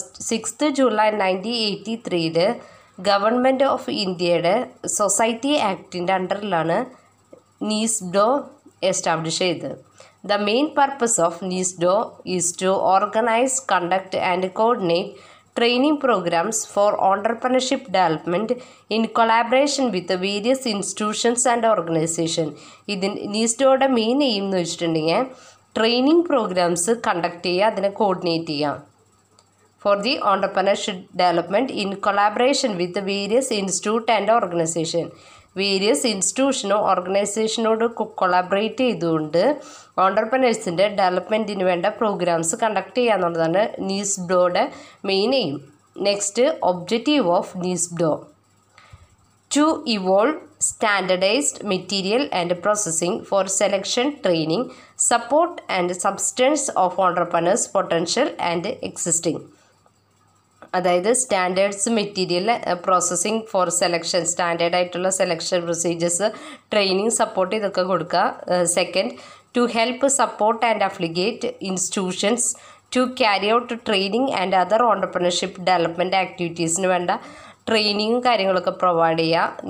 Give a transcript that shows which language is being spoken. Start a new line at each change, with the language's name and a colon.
Malayalam: 6th July 1983 government of ഇന്ത്യയുടെ society ആക്ടിൻ്റെ അണ്ടറിലാണ് NISDO establish ചെയ്തത്.
English: The main purpose of NISDO is to organize, conduct and coordinate training programs for entrepreneurship development in collaboration with the various institutions and organizations.
Malayalam: NISDOയുടെ main aim എന്ന് വെച്ചിട്ടുണ്ടെങ്കിൽ training programmes conduct ചെയ്യുക, അതിനെ coordinate ചെയ്യുക
English: for the entrepreneurship development in collaboration with the various institute and organization.
Malayalam: Various ഇൻസ്റ്റിറ്റ്യൂഷനോ ഓർഗനൈസേഷനോട് collaborate ചെയ്തുകൊണ്ട് ഓണ്ടർപ്രനേഴ്സിൻ്റെ ഡെവലപ്മെൻറ്റിന് വേണ്ട programmes conduct ചെയ്യുക എന്നുള്ളതാണ് NISDOയുടെ main aim.
English: Next, objective of NISDO: to evolve standardized material and processing for selection, training, support and substance of entrepreneurs potential and existing.
Malayalam: അതായത് standards material processing four selection, standard ആയിട്ടുള്ള selection procedures, training, support ഇതൊക്കെ കൊടുക്കുക.
English: second, to help support and affiliate institutions to carry out training and other entrepreneurship development
Malayalam: ആക്ടിവിറ്റീസിന് വേണ്ട ട്രെയിനിങ്ങും കാര്യങ്ങളൊക്കെ provide ചെയ്യുക.